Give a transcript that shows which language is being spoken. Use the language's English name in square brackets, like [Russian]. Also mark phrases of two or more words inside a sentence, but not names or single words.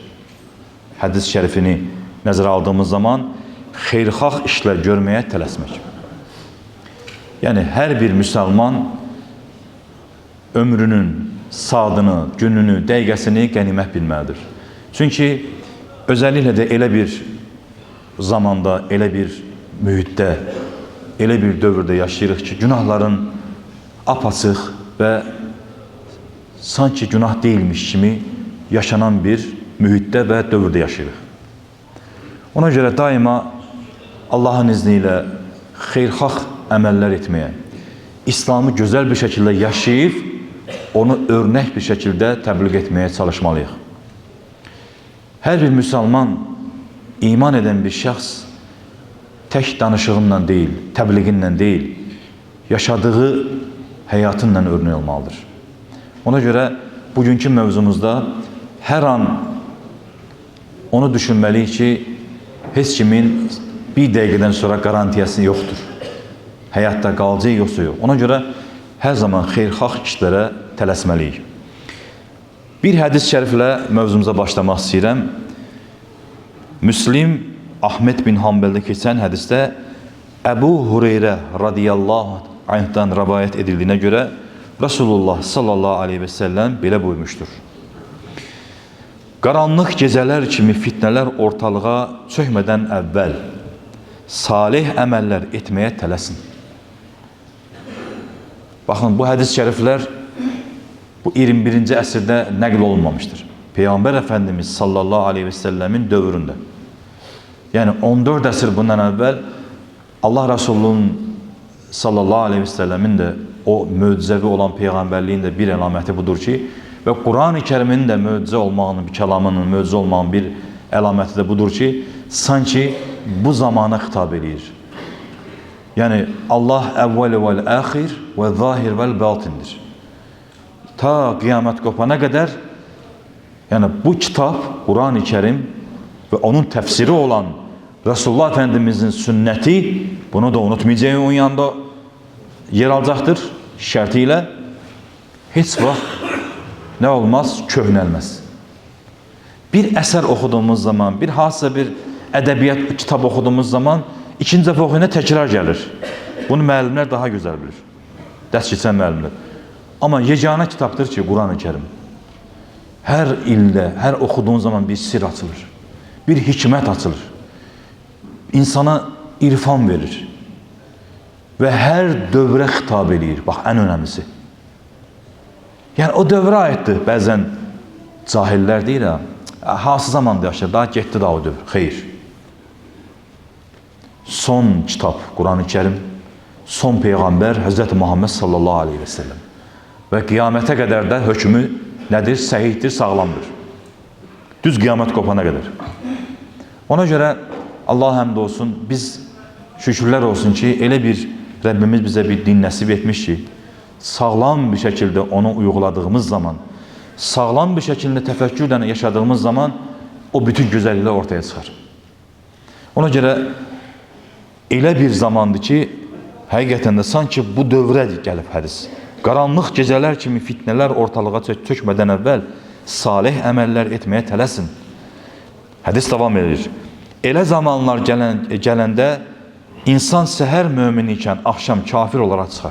[Azerbaijani] Hadis-i şerifini nəzərə aldığımız zaman xeyrxah işler görmeye tələsmək. Yani her bir Müslüman ömrünün saatını, gününü, dəqiqəsini qənimət bilməlidir. Çünkü özellikle de elə bir zamanda, elə bir mühitdə, elə bir dövrdə yaşayırıq ki, günahların apaçıq və sanki günah değilmiş kimi yaşanan bir mühitdə və dövrdə yaşayırıq. [Turkish] Ona göre daima Allah'ın izniyle [Azerbaijani] xeyrxah əməllər [Turkish] etmeye, İslam'ı güzel bir şekilde yaşayıp, onu örnek bir şekilde təbliğ etmeye çalışmalıyıq. Her bir Müslüman, iman eden bir şəxs, tek danışığınla değil, təbliğinlə değil, yaşadığı hayatınla örnek olmalıdır. [Azerbaijani] Ona göre bugünkü mövzumuzda her an onu düşünməliyik ki, heç kimin bir dəqiqədən sonra garantiyası yoktur. Hayatta qalacağı yoxsa yox. Ona göre her zaman xeyrxah işlərə tələsməliyik. Bir hadis-i şəriflə mövzumuza başlamaq istəyirəm. [Turkish] Müslim Ahmet bin Hanbel'de keçən hadisdə Ebu Hureyre radiyallahu anh'dan rivayet edildiğine göre Resulullah sallallahu aleyhi ve sellem belə buyurmuştur. [Azerbaijani] Qaranlıq gecələr kimi fitnələr ortalığa çökmədən əvvəl salih əməllər etməyə tələsin. Bakın bu hadis-i şəriflər bu 21. əsrdə nəql olunmamıştır. Peygamber Efendimiz sallallahu aleyhi ve sellemin dövründə. Yani 14 əsr bundan əvvəl Allah Resulü'nün sallallahu aleyhi ve sellemin de o möcüzəvi olan peygamberliğin de bir əlaməti budur ki ve Kur'an-ı Kerim'in de möcüzə olmağının, bir kəlamının möcüzə olmağının bir əlaməti de budur ki sanki bu zamana xitab edir. Yani Allah əvvəl vəl əxir və zahir vəl batindir. [Turkish] Ta kıyamet kopana kadar yani bu kitap Kur'an-ı Kerim ve onun tefsiri olan Resulullah Efendimizin sünneti bunu da unutmayacağım onun yanında yer alacaktır şartıyla hiç vaxt ne olmaz köhnəlməz. Bir eser okuduğumuz zaman bir hansısa bir edebiyat kitap okuduğumuz zaman [Azerbaijani] ikinci dəfə oxuyana təkrar [Turkish] gelir. [Azerbaijani] Bunu müəllimlər daha güzel bilir. Dərs keçən müəllimlər. [Turkish] Ama yeganə kitaptır ki Kur'an-ı Kerim. Her ilde, her okuduğun zaman bir sir açılır. Bir hikmet açılır. İnsana irfan verir. Ve [Azerbaijani] her dövrə xitab edir. [Turkish] Bak en önemlisi. [Azerbaijani] Yani o dövrə aiddir. Bəzən cahiller deyir ha. Hansı zamanda yaşayır? Daha getdi daha o dövr. Xeyr. [Turkish] Son kitap Kur'an-ı Kerim. Son peygamber Hz. Muhammed sallallahu aleyhi ve sellem. Ve kıyamete kadar da hükmü nedir? [Azerbaijani] Səhihdir, sağlamdır. Düz [Turkish] kıyamet kopana kadar. [Azerbaijani] Ona göre Allah həmd olsun, biz şükürler olsun ki, elə bir Rabbimiz bize bir din nəsib etmiş ki, sağlam [Turkish] bir şekilde onu uyguladığımız zaman, [Azerbaijani] sağlam [Turkish] bir şekilde [Azerbaijani] təfəkkürlə yaşadığımız zaman o bütün güzellikler ortaya çıxar. Ona göre elə bir zamandır ki, həqiqətən də sanki bu dövrə gəlib hədis. Qaranlıq gecələr kimi fitnələr ortalığa çökmədən əvvəl salih əməllər etməyə tələsin. Hədis davam edir. Elə zamanlar gələndə insan səhər mömin ikən axşam kafir olaraq çıxar.